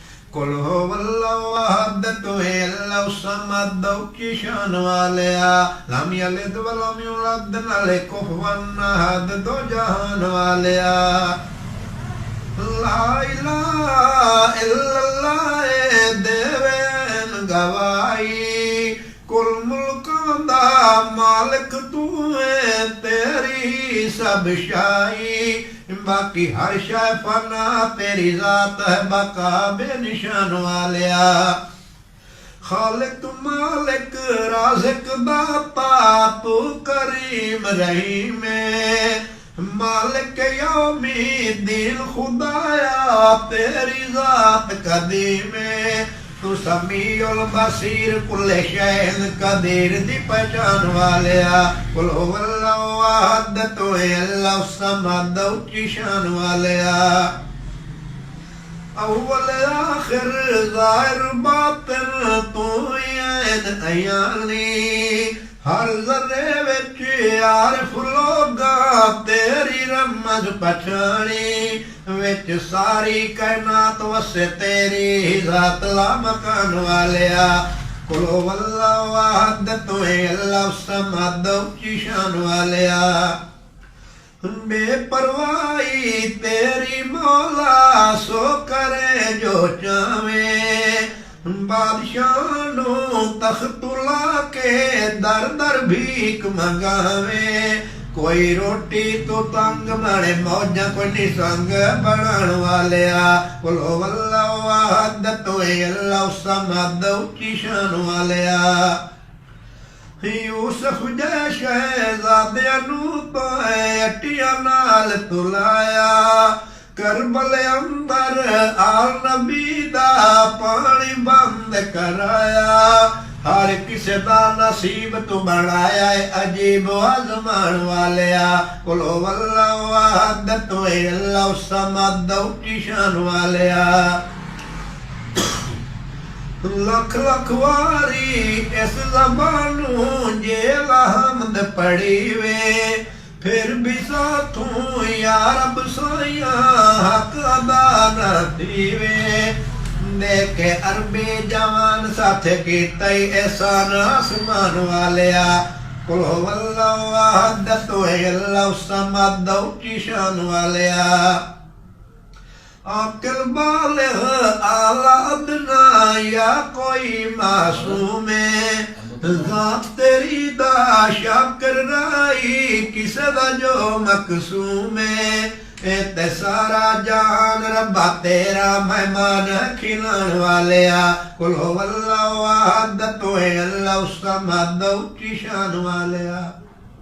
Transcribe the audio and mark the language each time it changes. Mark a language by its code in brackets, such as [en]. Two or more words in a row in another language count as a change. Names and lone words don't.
[ar] قل هو الله أحد [pa] توں ایں [ar] الله الصمد [pa] اچی شان والیا [ar] لم يلد ولم يولد [pa] نالے [ar] كفوا أحد [pa] دو جہان والیا [ar] لا إله إلا الله [pa] دیون گواہی کل ملکاں دا مالک توں ایں تیری سب شاہی باقی ہر شے فنا تیری ذات ہے بقا بے نشان والیا خالق مالک رازق داتا توں کریم رحیم [ar] مالك يوم الدين [pa] خدایا تیری ذات قدیم توں [ar] سميع البصير كل شيء قدير [pa] دی پہچان والیا [ar] قل هو الله أحد [pa] توں ایں [ar] الله الصمد [pa] اچی شان والیا اول آخر ظاہر باطن توں عین عیانی ہر ذرے وچ عارف لوکاں تیری رمز پچھانی وچ ساری کائنات وسے تیری ذات لا مکان والیا قل ہو اللہ احد توں ایں اللہ صمد اچی شان والیا بے پرواہی تیری مولا سو کرے جو چاوے بادشاہ نوں تخت لاہ کے در در بھیکھ منگاوے کوئی روٹی توں تنگ مانے موجاں کوئی نسنگ بنان والیا قل ہو اللہ احد توں ایں اللہ صمد اچی شان والیا یوسف جئے شہزادیاں نوں توں اٹیاں نال تلایا کربل اندر آل نبی دا پانی بند کرایا ہر کسے دا نصیب توں بنایا ہے عجیب آزمان والیا قل ہو اللہ احد توں ایں اللہ صمد اچی شان والیا لکھ لکھ واری اس زبانوں جے حمد پڑھی وے فیر وی ساتھوں یا رب سایا حق ادا نہ دیوے دیکھے عربی جوان ساتھ کی تئیں احسان آسمان والیا قل ہو اللہ احد توں ایں اللہ صمد اچی شان والیا عاقل بالغ اعلیٰ ادنیٰ یا کوئی معصوم ذات تیری دا شاکر رائی کسے دا جو مقسوم تے سارا جان ربا تیرا مہمان کھلان والیا قل ہو اللہ احد توں ایں اللہ صمد اچی شان والیا.